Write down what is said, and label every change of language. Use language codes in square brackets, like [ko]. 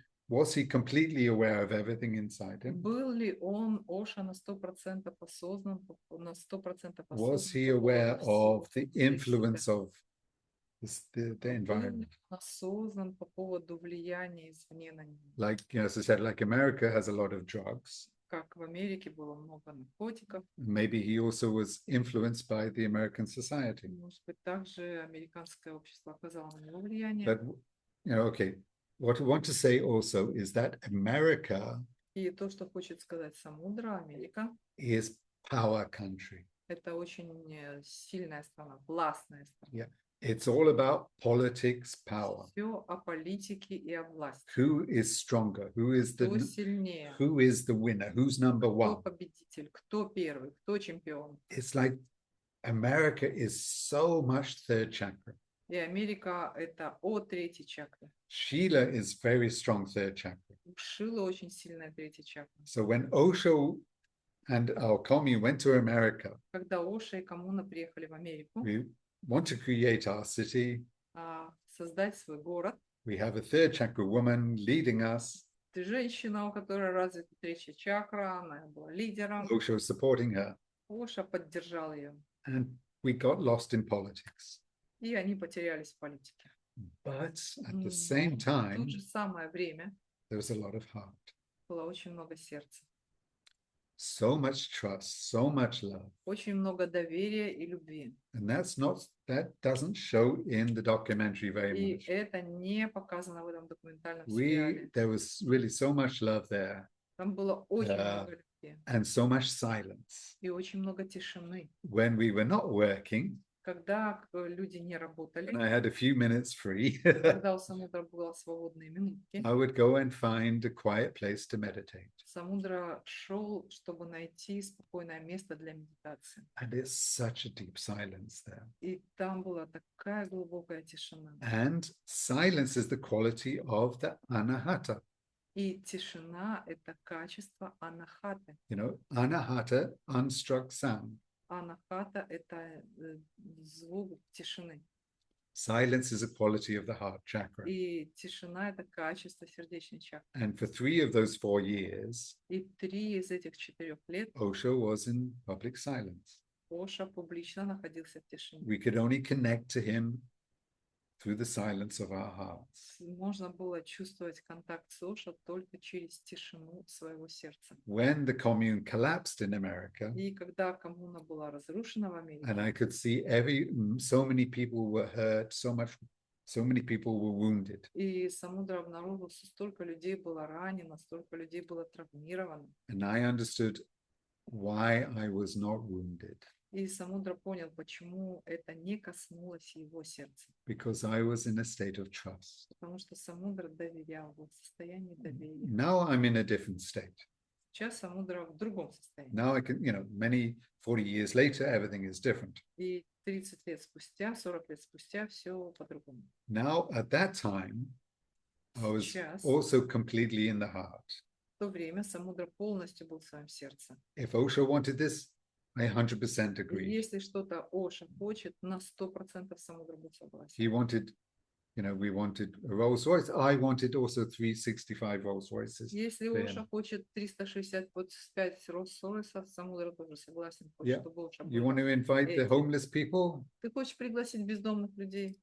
[en] Was he completely aware of everything inside him? [ru] Был ли он, Оша, на 100% осознан, на 100% [en] Was he aware of the influence of the environment? [ru] осознан по поводу влияния извне на него? [en] Like, as I said, like America has a lot of drugs. [ru] Как в Америке было много наркотиков. [en] Maybe he also was influenced by the American society. [ru] Может быть, также американское общество оказало на него влияние. [en] But, okay, what I want to say also is that America [ru] И то, что хочет сказать Самудра, Америка, [en] is power country. [ru] это очень сильная страна, властная страна. [en] Yeah. It's all about politics, power. [ru] Все о политике и о власти. [en] Who is stronger? [ru] Кто сильнее? [en] Who is the winner? Who's number [ru] Кто [en] one? [ru] победитель? Кто первый? Кто чемпион? [en] It's like America is so much third chakra. [ru] И Америка — это о третьей чакре. [en] Sheela is very strong third chakra. [ru] У Шилы очень сильная третья чакра. [en] So when Osho and our commune went to America, [ru] Когда Оша и Коммуна приехали в Америку, [en] we want to create our city. [ru] создать свой город, [en] We have a third chakra woman leading us. [ru] ты женщина, у которой развита третья чакра, она была лидером. [en] Osho supporting her. [ru] Оша поддержал ее. [en] And we got lost in politics. [ru] И они потерялись в политике. [en] But at the [ru] Но [en] same [ru] в [en] time, [ru] то же самое время [en] there was a lot of heart. [ru] было очень много сердца. [en] So much trust, so much love. [ru] Очень много доверия и любви. [en] And that doesn't show in the documentary very [ru] И [en] much. [ru] это не показано в этом документальном сериале. [en] There was really so much love there [ru] Там было очень много любви [en] and so much silence. [ru] и очень много тишины. [en] When we were not working, [ru] Когда люди не работали, [en] and I had a few minutes free, [ru] когда у Самудра было свободные минутки, [en] I would go and find a quiet place to meditate. [ru] Самудра шел, чтобы найти спокойное место для медитации. [en] And there's such a deep silence there. [ru] И там была такая глубокая тишина. [en] And silence is the quality of the anahata. [ru] И тишина — это качество анахаты. [en] You know, anahata, unstruck sound. [ru] Анахата — это звук тишины. [en] Silence is a quality of the heart chakra. [ru] И тишина — это качество сердечной чакры. [en] And for 3 of those 4 years, [ru] И 3 из этих 4 лет [en] Osho was in public silence. [ru] Оша публично находился в тишине. [en] We could only connect to him through the silence of our hearts. [ru] Можно было чувствовать контакт с Оша только через тишину своего сердца. [en] When the commune collapsed in America, [ru] И когда коммуна была разрушена в Америке, [en] and I could see so many people were hurt, so many people were wounded. [ru] и Самудра обнаружил, что столько людей было ранено, столько людей было травмировано. [en] And I understood why I was not wounded. [ru] И Самудра понял, почему это не коснулось его сердца. [en] Because I was in a state of trust. [ru] Потому что Самудра доверял, был в состоянии доверия. [en] Now I'm in a different state. [ru] Сейчас Самудра в другом состоянии. [en] Now I can, 40 years later, everything is different. [ru] И 30 лет спустя, 40 лет спустя все по-другому. [en] Now, at that time, I was [ru] Сейчас, [en] also completely in the heart. [ru] в то время Самудра полностью был в своем сердце. [en] If Osho wanted this, I 100% [ru] И [en] agreed. [ru] если что-то Оша хочет, на 100% Самудра будет согласен. [en] He wanted, we wanted a Rolls Royce. I wanted also 365 Rolls Royces. [ru] Если [en] for [ru] Оша [en] him. [ru] хочет 365 Роллс-Ройсов, Самудра тоже согласен, [en] Yeah. [ru] чтобы Оша [en] You [ru] был. [en] want to invite the [ru] Эти. [en] homeless people? [ru] Ты хочешь пригласить бездомных людей?